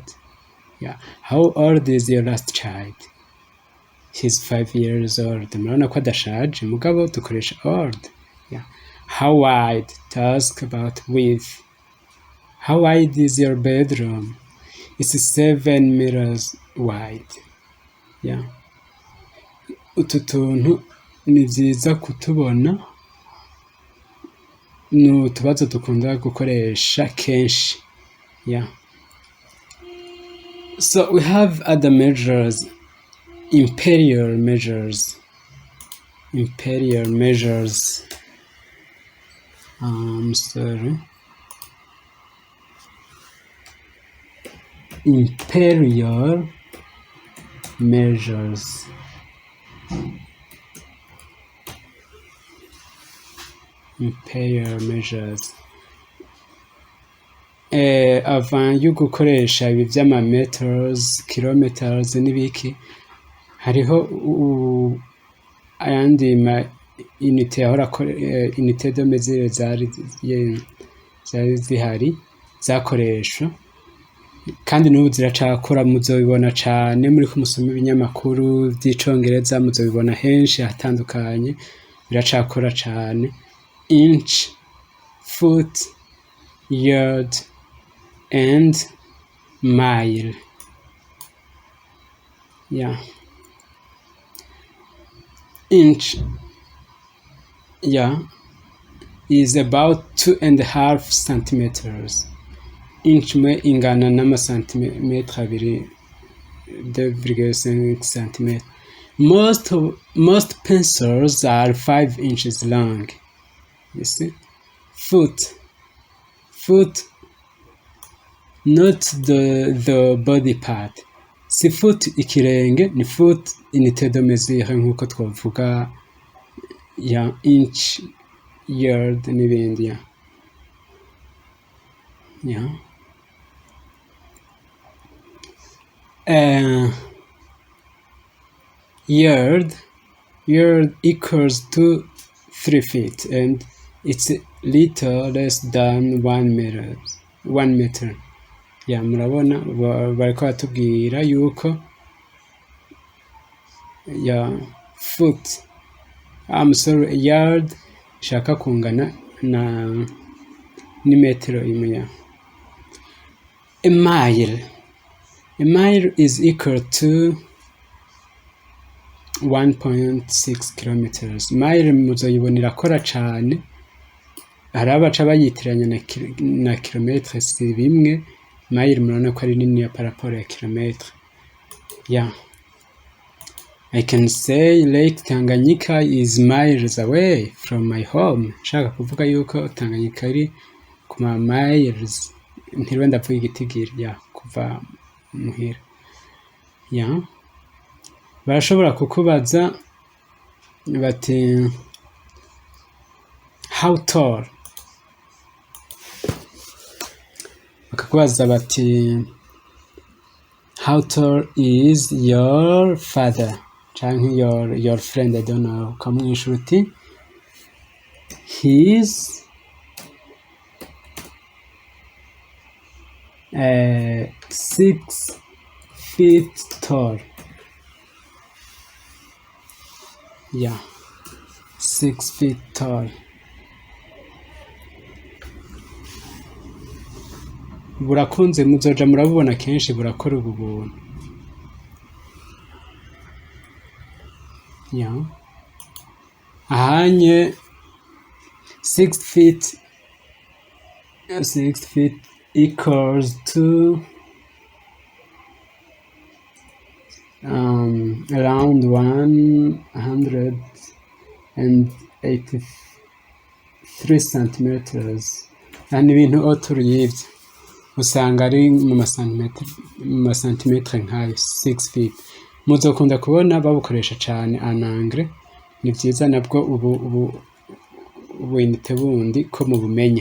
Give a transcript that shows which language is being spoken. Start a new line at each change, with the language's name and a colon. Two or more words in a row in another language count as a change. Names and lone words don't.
English: Yeah. How old is your last child? He's 5 years old.
Rundi: Murabona ko adashaje, mugabo dukoresha old.
English: Yeah. How wide? To ask about width. How wide is your bedroom? It's 7 meters wide. Yeah.
Rundi: Utu tuntu ni vyiza kutubona, no tubazo dukunda gukoresha kenshi.
English: Yeah. So we have other measures, imperial measures. Imperial measures. Sorry. Imperial measures. Imperial measures.
Rundi: Avant yo gukoresha ibi vy'amameters, kilometers n'ibiki, hariho ayandi ma unité ahora
French: unité de mesure
Rundi: zari zihari zakoreshwa, kandi n'ubu ziracakora, muzobibona cane muri kumusoma ibinyamakuru vy'icongereza, muzobibona henshi hatandukanye, biracakora cane.
English: Inch, foot, yard and mile. Yeah. Inch, yeah, is about 2.5 centimeters.
Rundi: Inch me ingana n'amasantimetre abiri,
English: 2.5 centimeters. Most pencils are 5 inches long. You see? Foot, not the body part.
Rundi: Si foot ikirenge, ni foot
French: unité de mesure
Rundi: nkuko twavuga ya inch, yard n'ibindi. Yeah.
English: Yard equals to 3 feet and it's little less than 1 meter. Yeah,
Rundi: murabona bariko batubwira yuko foot, yard shaka kungana na ni metero imwe.
English: A mile is equal to 1.6 kilometers.
Rundi: Mile muzoyibonera kora cane, hari abaca bayitiranya na kilometre, si bimwe. Mile murabona ko ari nini ya paraporo ya kilometre.
English: Yeah. I can say Lake Tanganyika is miles away from my home.
Rundi: Shaka kuvuga yuko Tanganyika ari kuma miles, ntiriwe ndavuga igitigiri, yeah, kuva muhira.
English: Yeah.
Rundi: barashobora kukubaza bati
English: how tall,
Rundi: bakakubaza bati
English: how tall is your father canke your friend, I don't know,
Rundi: ukamwishura uti
English: he's 6 feet tall. Yeah, 6 feet tall.
Rundi: Burakunze, muzoja murabubona kenshi, burakora ubu buntu.
English: Yeah. Ahanye 6 feet equals to around 183 centimeters.
Rundi: Yani ibintu oturiyivye usanga ari mu masantimetre nkayo
English: 6 feet.
Rundi: Muzokunda kubona babukoresha cane anangre. Ni vyiza nabwo ubu inite bundi ko mubumenya.